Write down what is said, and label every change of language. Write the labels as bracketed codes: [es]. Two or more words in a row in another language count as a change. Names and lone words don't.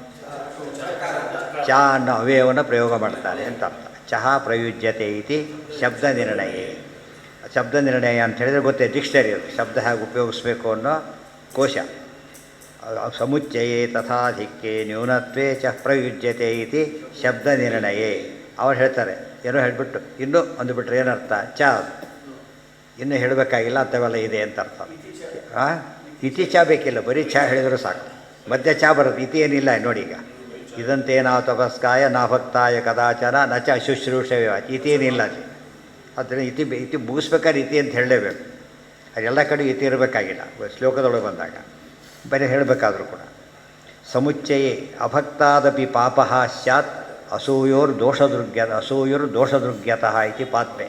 [kn] ಚಾ ಅನ್ನೋ ಅವ್ಯಯವನ್ನು ಪ್ರಯೋಗ ಮಾಡ್ತಾರೆ ಅಂತ ಅರ್ಥ. [sa] ಚಹಾ ಪ್ರಯುಜ್ಯತೆ ಇತಿ ಶಬ್ದ ನಿರ್ಣಯ. [kn] ಶಬ್ದ ನಿರ್ಣಯ ಅಂತ ಹೇಳಿದರೆ ಗೊತ್ತೇ, ಡಿಕ್ಷನರಿ ಅದು, ಶಬ್ದ ಹೇಗೆ ಉಪಯೋಗಿಸ್ಬೇಕು ಅನ್ನೋ ಕೋಶ. [sa] ಸಮುಚ್ಚಯೇ ತಥಾಧಿಕ್ಯೆ ನ್ಯೂನತ್ವೇ ಚ ಪ್ರಯುಜ್ಯತೆ ಇತಿ ಶಬ್ದ ನಿರ್ಣಯ. [kn] ಅವ್ರು ಹೇಳ್ತಾರೆ, ಏನೋ ಹೇಳಿಬಿಟ್ಟು ಇನ್ನೂ ಅಂದುಬಿಟ್ರೆ ಏನರ್ಥ? ಚಾ, ಇನ್ನೂ ಹೇಳಬೇಕಾಗಿಲ್ಲ ಅಂಥವೆಲ್ಲ ಇದೆ ಅಂತ ಅರ್ಥ. ಹಾಂ ಇತಿ ಚಾ ಬೇಕಿಲ್ಲ, ಬರೀ ಚಾ ಹೇಳಿದರೂ ಸಾಕು. ಮಧ್ಯ ಚಾ ಬರುತ್ತೆ, ಇತಿ ಏನಿಲ್ಲ ನೋಡಿ. ಈಗ ಇದಂತೆ [sa] ನಾ ತಪಸ್ಕಾಯ ನಾ ಭಕ್ತಾಯ ಕದಾಚನ ನ ಚ ಶುಶ್ರೂಷವ್ಯ, [kn] ಇತಿ ಏನಿಲ್ಲ. ಆದ್ದರಿಂದ ಇತಿ ಮುಗಿಸ್ಬೇಕಾದ್ರೆ ಇತಿ ಅಂತ ಹೇಳಲೇಬೇಕು. ಅದೆಲ್ಲ ಕಡೆ ಇತಿ ಇರಬೇಕಾಗಿಲ್ಲ ಶ್ಲೋಕದೊಳಗೆ ಬಂದಾಗ, ಬರೀ ಹೇಳಬೇಕಾದ್ರೂ ಕೂಡ. [sa] ಸಮುಚ್ಚಯೇ ಅಭಕ್ತಾದಪಿ ಪಾಪಃ ಸ್ಯಾತ್ ಅಸೂಯೋರ್ ದೋಷದೃಗ್ಯತಃ ಇತಿ ಪಾತ್ಮೆ.